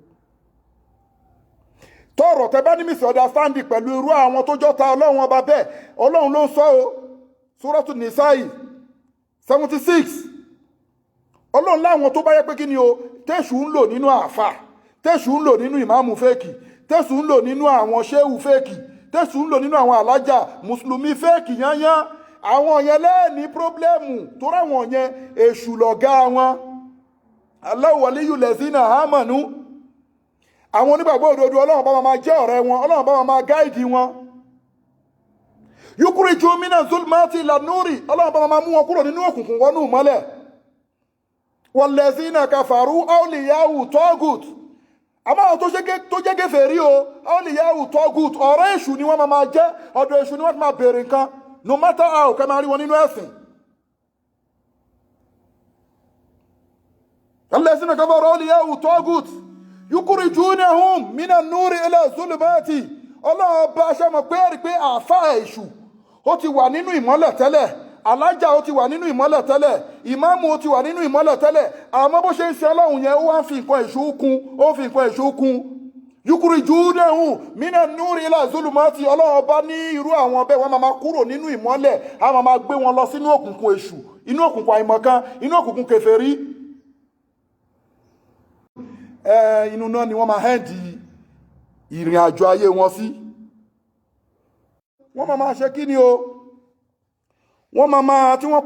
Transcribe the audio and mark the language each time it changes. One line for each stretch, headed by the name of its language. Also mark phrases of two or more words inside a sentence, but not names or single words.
Yoruba: tọrọ tẹ bá ní misunderstanding pẹ̀lú irú àwọn tó jọta Ọlọ́run ọba bẹ́ẹ̀ Ọlọ́run ló ń sọ o Suratu Nisa'i 76 Ọlọ́run láwọn tó bá yẹ pé kí ni o tẹ́ṣù ń lò nínú àfà tẹ́ṣù ń lò nínú ìmáàmù fẹ́ẹ̀kì tẹ́ṣù ń lò nínú àwọn ṣéhù fẹ́ẹ̀kì tẹ́ṣù ń lò nínú àwọn alájà mùsùlùmí fẹ́ẹ̀kì yányán àwọn yẹn lẹ́ẹ̀ní pírọ́blẹ́mù tó ráwọn yẹn èṣù lọ̀gá wọn
Arabic: الله ولي الذين آمنوا
Yoruba: àwọn onígbàgbọ́ òdodo Ọlọ́run bá máa jẹ́ ọ̀rẹ́ wọn Ọlọ́run bá máa gáìdì wọn
Arabic: يخرج من الظلمات إلى النور
Yoruba: Ọlọ́run bá máa mú wọn kúrò nínú òkùnkùn wọnú ìmọ́lẹ̀
Arabic: والذين كفروا أولياؤهم الطاغوت
Yoruba: àmọ́ àwọn tó jẹ́ kèfèrí o
Arabic: أولياؤهم الطاغوت
Yoruba: ọ̀rẹ́ èṣù ni wọ́n máa jẹ́ ọ̀dọ̀ èṣù ni wọ́n máa bèèrè nǹkan
English: no matter how
Yoruba: kẹ́ máa rí wọn nínú ẹ̀sìn
Arabic: والذين كفروا أولياؤهم الطاغوت يخرجونهم من النور إلى الظلمات
Yoruba: Ọlọ́run bá ṣe mọ̀ pé rí pé àfáà èṣù ó ti wà nínú ìmọ́lẹ̀ tẹ́lẹ̀ alájà ó ti wà nínú ìmọ́lẹ̀ tẹ́lẹ̀ ìmáàmù ó ti wà nínú ìmọ́lẹ̀ tẹ́lẹ̀ àmọ́ bó ṣe ń ṣe Ọlọ́run yẹn ó wá ń fi nǹkan èṣù kún
Arabic: يخرجونهم من النور إلى الظلمات
Yoruba: Ọlọ́run bá ní irú àwọn bẹ́ẹ̀ wọ́n máa kúrò nínú ìmọ́lẹ̀ á máa gbé wọn lọ sínú òkùnkùn èṣù inú òkùnkùn àìmọ̀kan inú òkùnkùn kèfèrí inú náà ni wọ́n máa hẹ́ndì ìrìn àjò ayé wọn sí wọ́n máa ṣe kí ni o wọ́n máa tí wọ́n